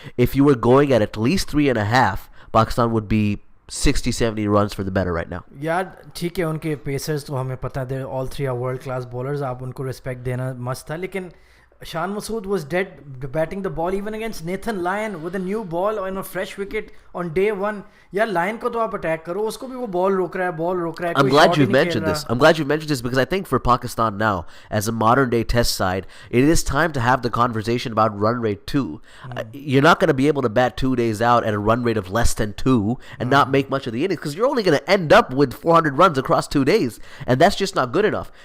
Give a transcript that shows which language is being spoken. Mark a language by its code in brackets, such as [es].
[en] If you were going at least 3.5, Pakistan would be 60-70 runs for the better right now. [hi] यार ठीक है, उनके pacers तो हमें पता है, all three are world class bowlers, आप उनको रिस्पेक्ट देना मस्त था, लेकिन [en] Shan Masood was dead batting the ball even against Nathan Lyon with a new ball on a fresh wicket on day one. [hi] यार Lyon को तो आप अटैक करो, उसको भी वो बॉल रोक रहा है. [en] I'm glad you've mentioned this. I'm glad you've mentioned this because I think for Pakistan now, as a modern day test side, it is time to have the conversation about run rate too. You're not going to be able to bat 2 days out at a run rate of less than 2 and not make much of the innings because you're only going to end up with 400 runs across 2 days, and that's just not good enough.